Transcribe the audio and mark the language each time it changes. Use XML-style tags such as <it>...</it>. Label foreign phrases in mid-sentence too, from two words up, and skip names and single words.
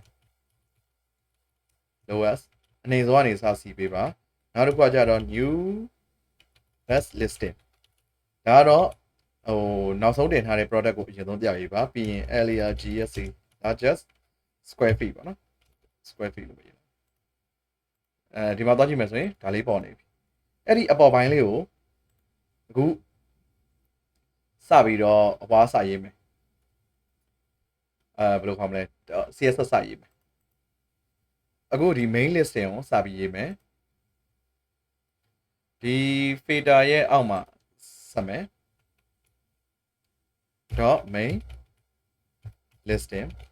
<my>lowest အနေဆုံးကနေစစီပေးပါနောက်တစ်ခုကကြတော့</my> <en>new best listing</en> <my>ဒါကတော့နောက်ဆုံးတင်ထားတဲ့ product ကိုအရင်ဆုံးပြပေးပါပြီးရင်</my> <en>area GSC largest square feet</en> <my>ပေါ့နော်</my> <en>square feet</en> <my>လို့ပြောဒီမှာသွားကြည့်မယ်ဆိုရင်ဒါလေးပေါ်နေပြီအဲ့ဒီအပေါ်ပိုင်းလေးကိုအခုစပြီးတော့အပွားစရေးမယ် ဘယ်လိုခေါ်မလဲ CSS စရေးမယ်အခုဒီ</my> <en>main listing</en> <my>ကိုစပြီးရေးမယ်ဒီ filter ရဲ့အောက်မှာဆက်မယ်</my> <en>.main listing</en>